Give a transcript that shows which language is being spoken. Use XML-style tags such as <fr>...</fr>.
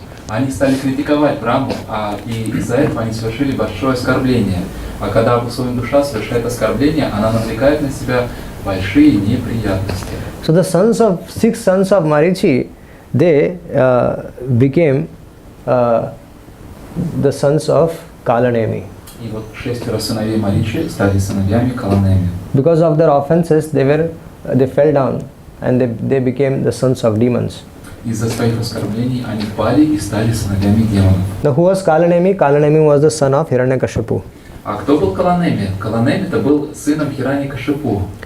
<ru>Они стали критиковать Брахму, и из-за этого они совершили большое оскорбление. А когда обусловленная душа совершает оскорбление, она навлекает на себя большие неприятности.</ru> <en>So the 6 sons of Marichi, they became the sons of Kalanemi.</en> <ru>И вот 6 сыновей Маричи стали сыновьями Каланеми.</ru> <en>Because of their offenses, they fell down and they became the sons of demons.</en> <ru>Из-за своих оскорблений они пали и стали сыновьями демонов.</ru> <en>Now who was Kalanemi? Kalanemi was the son of Hiranyakashipu.</en> <ru>А кто был Каланеми? Каланеми-то был сыном Хираньякашипу.</ru>